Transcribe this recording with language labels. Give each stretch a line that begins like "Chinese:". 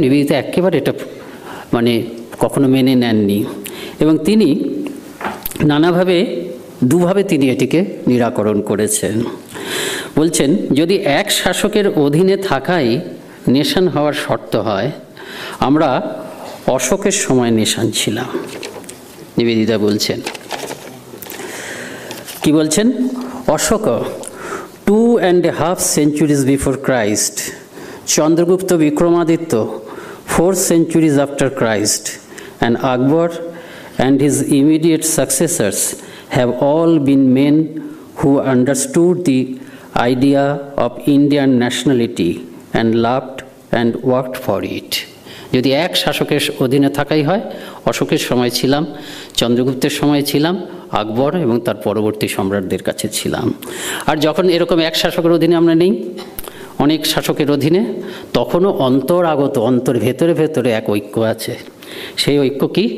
Bangla: নিবেদিতা একেবারে এটা মানে কখনো মেনে নেননি, এবং তিনি নানাভাবে দুভাবে তিনি এটিকে নিরাকরণ করেছেন। বলছেন, যদি এক শাসকের অধীনে থাকাই নেশন হওয়ার শর্ত হয়, আমরা অশোকের সময় নেশন ছিলাম। নিবেদিতা বলছেন, কি বলছেন?
English: Ashoka 2.5 centuries before Christ, Chandragupta Vikramaditya 4 centuries after Christ, and Akbar and his immediate successors have all been men who understood the idea of Indian nationality and loved and worked for it.
Bangla: যদি এক শাসকের অধীনে থাকাই হয়, অশোকের সময় ছিলাম, চন্দ্রগুপ্তের সময় ছিলাম, আকবর এবং তার পরবর্তী সম্রাটদের কাছে ছিলাম। আর যখন এরকম এক শাসকের অধীনে আমরা নেই, অনেক শাসকের অধীনে, তখনও অন্তরাগত, অন্তর ভেতরে ভেতরে এক ঐক্য আছে। সেই ঐক্য কি?